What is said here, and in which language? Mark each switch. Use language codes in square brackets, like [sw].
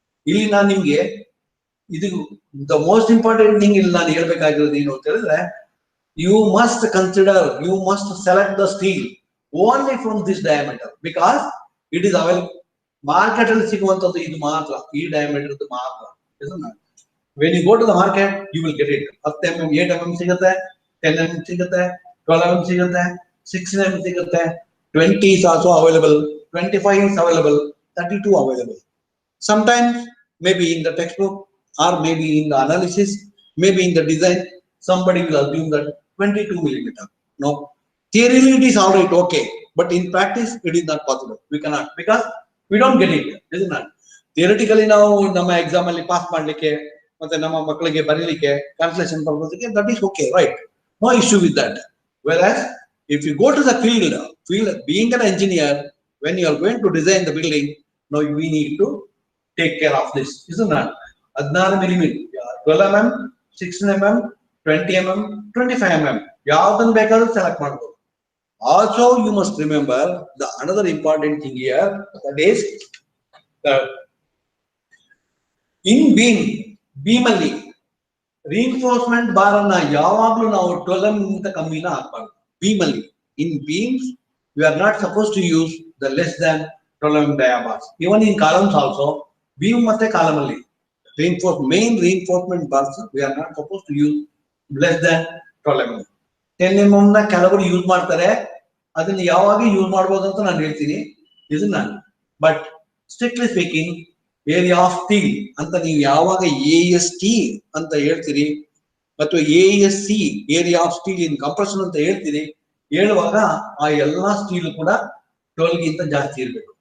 [kn] ಇಲ್ಲಿ ನಾನು ನಿಮ್ಗೆ ಇದು [en] the most important thing [kn] ಇಲ್ಲಿ ನಾನು ಹೇಳ್ಬೇಕಾಗಿರೋದು ಏನು ಅಂತ ಹೇಳಿದ್ರೆ, [en] You must consider, you must select the steel only from this diameter because it is available. [kn] Market ಅಲ್ಲಿ ಸಿಗುವಂತದ್ದು ಇದು ಮಾತ್ರ, ಈ ಡಯಾಮೀಟರ್ ಮಾತ್ರ. [en] When you go to the market, you will get it. 10 mm, 8 mm [kn] ಸಿಗುತ್ತೆ, [en] 10 mm ಸಿಗುತ್ತೆ, 12 mm ಸಿಗುತ್ತೆ, 16 mm ಸಿಗುತ್ತೆ, 20 is also available, 25 is available, 32 available. Sometimes maybe in the textbook or maybe in the analysis, maybe in the design, somebody will assume that 22 millimeter. No, theoretically it is all right, okay, but in practice it is not possible. We cannot, because we don't get it, isn't it? [kn] Theoretically ನಾವು ನಮ್ಮ exam ಅಲ್ಲಿ pass ಮಾಡ್ಲಿಕ್ಕೆ ಮತ್ತೆ ನಮ್ಮ ಮಕ್ಕಳಿಗೆ ಬರೀಲಿಕ್ಕೆ calculation ಪರ್ಪಸ್ಗೆ [en] That is okay, right, no issue with that. Whereas if you go to the field being an engineer, when you are going to design the building, no we need to take care of this. Is not [kn] 16 millimetre, 12 mm, 16 mm, 20 mm, 25 mm ಯಾವ್ದನ್ನ ಬೇಕಾದ್ರೂ select ಮಾಡಬಹುದು. [en] also you must remember the another important thing here, that is in beam [kn] ಅಲ್ಲಿ reinforcement bar ಅನ್ನ ಯಾವಾಗ್ಲೂ ನಾವು 12 mm ಗಿಂತ ಕಮ್ಮಿನ ಹಾಕಬಾರ್ದು. Beam ಅಲ್ಲಿ [en] In beams we are not suppose to use the less than 12 mm diabars. Even in columns also, [kn] beam ಮತ್ತೆ column ಅಲ್ಲಿ [en] main reinforcement bars we are not supposed to use less than 12 mm. [kn] 10 mm ನ ಕೆಲವರು use ಮಾಡ್ತಾರೆ, ಅದನ್ನ ಯಾವಾಗ use ಮಾಡಬಹುದು ಅಂತ ನಾನು ಹೇಳ್ತೀನಿ, ಇದನ್ನ. [en] but strictly speaking [kn] area of steel ಅಂತ ನೀವು ಯಾವಾಗ AST ಅಂತ ಹೇಳ್ತೀರಿ ಅಥವಾ ASC area of steel in compression ಅಂತ ಹೇಳ್ತೀರಿ, ಹೇಳುವಾಗ ಆ ಎಲ್ಲಾ ಸ್ಟೀಲ್ ಕೂಡ 12 ಗಿಂತ ಜಾಸ್ತಿ ಇರಬೇಕು.